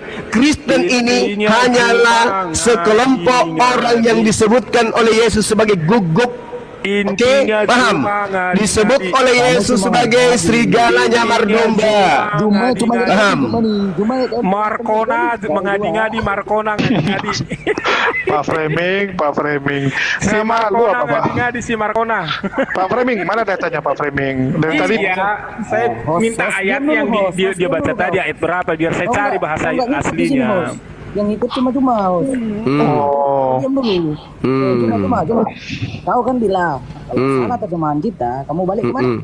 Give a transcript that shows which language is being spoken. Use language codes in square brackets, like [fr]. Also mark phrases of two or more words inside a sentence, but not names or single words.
[id] Kristen ini hanyalah sekelompok orang yang disebutkan oleh Yesus sebagai guguk. Oke, paham? Disebut oleh Yesus sebagai serigala nyamar domba. Paham? Markona mengadi-ngadi, Markona ngadi-ngadi. Pak Framing. Si Markona ngadi-ngadi si Markona. Pak Framing, mana datanya Pak Framing? Dari tadi saya minta ayat yang dia baca tadi, ayat berapa biar saya cari bahasa aslinya. Yang ikut cuma diam dulu. Cuma kau kan bilang kalau salah terjemahan kita, kamu balik kemana?